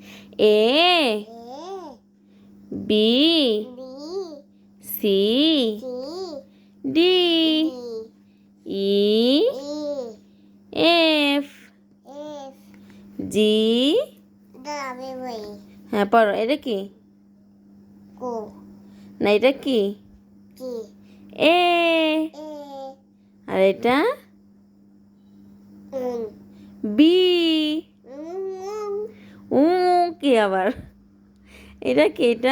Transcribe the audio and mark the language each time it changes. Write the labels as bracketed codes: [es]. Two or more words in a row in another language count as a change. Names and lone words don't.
[en] A A B B C C D D E E F F G W [bn] হ্যাঁ পড়ো এটা কি [en] Q [bn] না এটা কি [en] G এ A [bn] আর এটা [en] N বি N [bn] উ কি আবার এটা কি এটা